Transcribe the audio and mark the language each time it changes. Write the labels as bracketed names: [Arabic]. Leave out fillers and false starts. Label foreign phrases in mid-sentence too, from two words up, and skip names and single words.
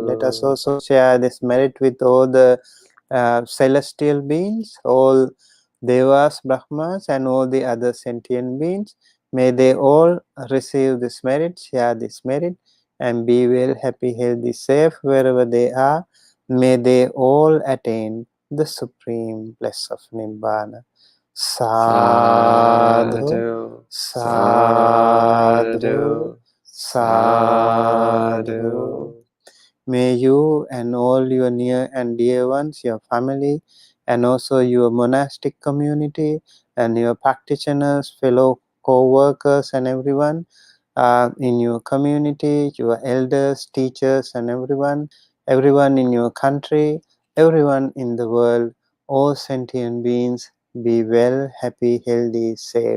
[English] Let us also share this merit with all the celestial beings, all devas, brahmas and all the other sentient beings. May they all receive this merit, share this merit and be well, happy, healthy, safe wherever they are. May they all attain the supreme bliss of Nibbana. [Pali] Sadhu, sadhu, sadhu. [English] May you and all your near and dear ones, your family, and also your monastic community and your practitioners, fellow co-workers and everyone in your community, your elders, teachers and everyone in your country, everyone in the world, all sentient beings be well, happy, healthy, safe.